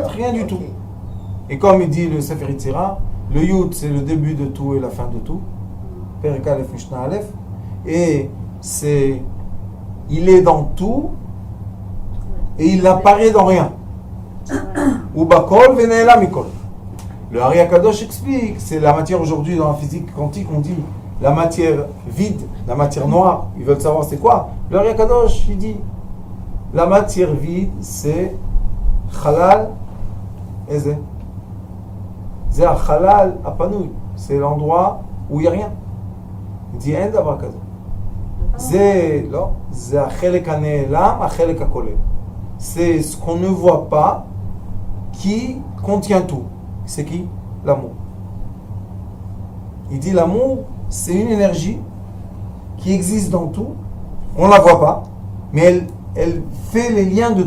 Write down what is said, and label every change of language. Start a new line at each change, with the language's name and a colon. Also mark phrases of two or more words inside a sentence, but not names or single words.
French: être rien du Ok. tout. Et comme il dit le Sefer Yetzira, le Yud c'est le début de tout et la fin de tout.
Hebrew: פרק אלף משנה אלף.
French: Et il est dans tout et il n'apparaît dans rien.
Hebrew: והוא בכל ונעלה מכל.
French: Le
Hebrew: ארי הקדוש
French: explique, c'est la matière aujourd'hui dans la physique quantique, on dit la matière vide, la matière noire. Ils veulent savoir c'est quoi. Le
Hebrew: ארי הקדוש,
French: il dit la matière vide, c'est Halal et Zé. C'est un Halal à Panouille. C'est l'endroit où il n'y a rien. Il dit
Hebrew: אין דבר כזה. זה החלק הנעלם, החלק הכולל.
French: C'est ce qu'on ne voit pas qui contient tout. C'est qui? L'amour. Il dit l'amour, c'est une énergie qui existe dans tout. On ne la voit pas, mais elle fait les liens de tout.